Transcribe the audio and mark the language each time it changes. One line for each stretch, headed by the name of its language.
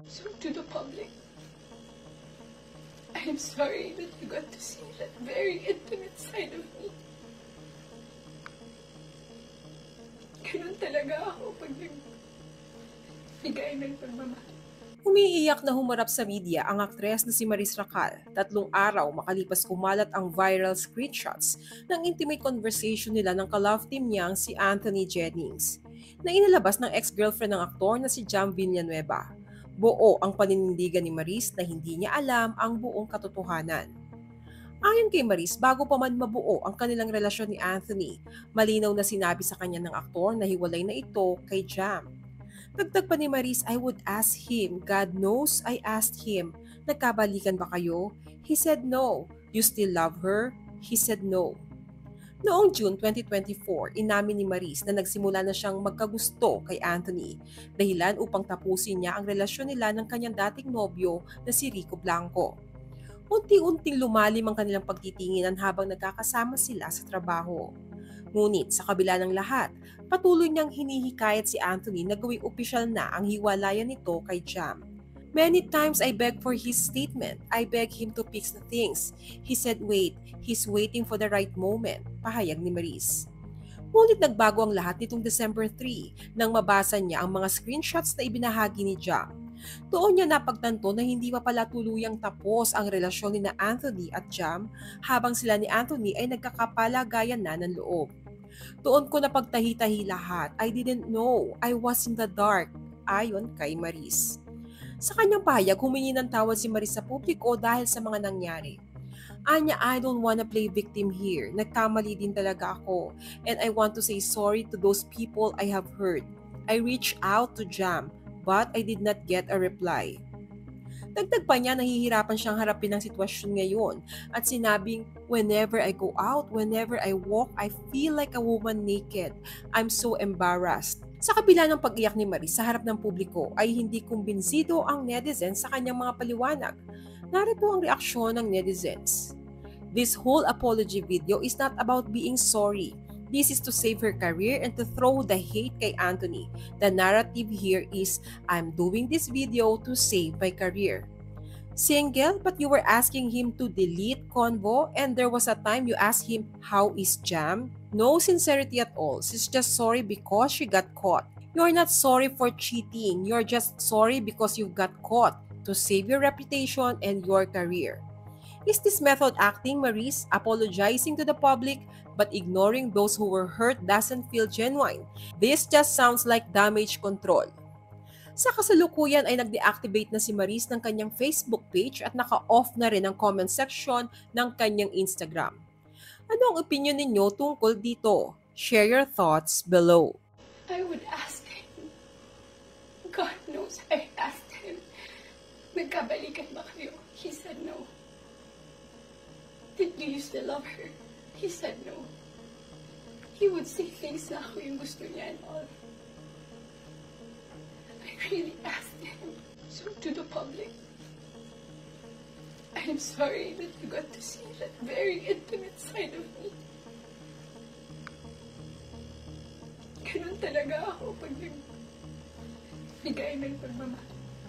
English: So to the public, I am sorry that you got to see that very intimate side of me.
Filipino: Ganun talaga ako pag nagbigay ng pagmamahal. Umiiyak na humarap sa media ang aktres na si Maris Racal. 3 araw makalipas kumalat ang viral screenshots ng intimate conversation nila ng ka-love team niyang si Anthony Jennings, na inilabas ng ex-girlfriend ng aktor na si Jam Villanueva. Buo ang paninindigan ni Maris na hindi niya alam ang buong katotohanan. Ayon kay Maris, bago pa man mabuo ang kanilang relasyon ni Anthony, malinaw na sinabi sa kanya ng aktor na hiwalay na ito kay Jam. Dagdag pa ni Maris,
English: I would ask him. God knows I asked him.
Filipino: Nagkabalikan ba kayo?
English: He said no. You still love her? He said no.
Filipino: Noong June 2024, inamin ni Maris na nagsimula na siyang magkagusto kay Anthony, dahilan upang tapusin niya ang relasyon nila ng kanyang dating nobyo na si Rico Blanco. Unti-unting lumalim ang kanilang pagtitinginan habang nagkakasama sila sa trabaho. Ngunit sa kabila ng lahat, patuloy niyang hinihikayat si Anthony na gawing opisyal na ang hiwalayan nito kay Jam.
English: Many times I begged for his statement. I begged him to fix the things. He said wait, he's waiting for the right moment,
Filipino: pahayag ni Maris. Ngunit nagbago ang lahat nitong December 3 nang mabasa niya ang mga screenshots na ibinahagi ni Jam. Doon niya napagtanto na hindi pa pala tuluyang tapos ang relasyon ni Anthony at Jam habang sila ni Anthony ay nagkakapalagayan na ng loob. Doon ko napagtahi-tahi lahat.
English: I didn't know. I was in the dark.
Filipino: Ayon kay Maris. Sa kanyang pahayag, humingi ng tawad si Maris sa publiko dahil sa mga nangyari.
English: Anya, I don't wanna play victim here.
Filipino: Nagkamali din talaga ako.
English: And I want to say sorry to those people I have hurt. I reached out to Jam, but I did not get a reply.
Filipino: Dagdag pa niya, nahihirapan siyang harapin ang sitwasyon ngayon at sinabing,
English: whenever I go out, whenever I walk, I feel like a woman naked. I'm so embarrassed.
Filipino: Sa kabila ng pag-iyak ni Maris sa harap ng publiko ay hindi kumbinsido ang netizens sa kanyang mga paliwanag. Narito ang reaksyon ng netizens.
English: This whole apology video is not about being sorry. This is to save her career and to throw the hate kay Anthony. The narrative here is, I'm doing this video to save my career. Single, but you were asking him to delete convo and there was a time you asked him, how is Jam? No sincerity at all. She's just sorry because she got caught. You're not sorry for cheating. You're just sorry because you got caught to save your reputation and your career. Is this method acting, Maris? Apologizing to the public but ignoring those who were hurt doesn't feel genuine. This just sounds like damage control.
Filipino: Sa kasalukuyan ay nag-deactivate na si Maris ng kanyang Facebook page at naka-off na rin ang comment section ng kanyang Instagram. Ano ang opinion ninyo tungkol dito?
English: Share your thoughts below. I would ask him. God knows I asked him.
Filipino: Nagkabalikan ba kayo?
English: He said no. Did you still love her? He said no. He would say things
Filipino: na ako yung gusto niya
English: and all. I really asked him. So to the public, I am sorry that you got to see that very intimate side of me.
Filipino: Ganun talaga ako pag nagbigay ng pagmamahal.